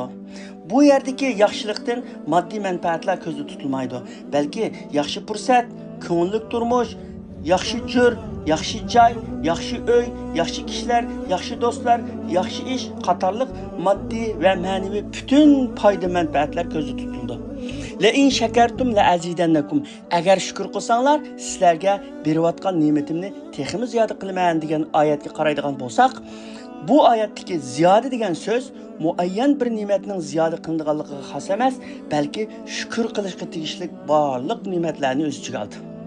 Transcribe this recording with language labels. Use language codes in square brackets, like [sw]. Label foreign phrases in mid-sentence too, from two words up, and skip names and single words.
[uz] Bu yerdagi yaxshilikdan moddiy manfaatlar ko'zda tutilmaydi, balki yaxshi fursat, ko'ngilli turmush, yaxshi jur, yaxshi joy, yaxshi uy, yaxshi kishilar, yaxshi do'stlar, yaxshi ish qatorliq moddiy va ma'naviy butun foyda manfaatlar ko'zda tutildi. [ar] لئن شكرتم لأزيدنكم. [uz] Agar shukr qilsanglar, sizlarga berayotgan ne'matimni texmi ziyoda qilaman degan oyatga qaraydigan bo'lsak, bu oyatdagi ziyoda degan so'z muayyan bir ne'matning ziyoda qilinganligiga xos emas, balki shukr qilishga tegishli barliq ne'matlarni o'z ichiga oldi.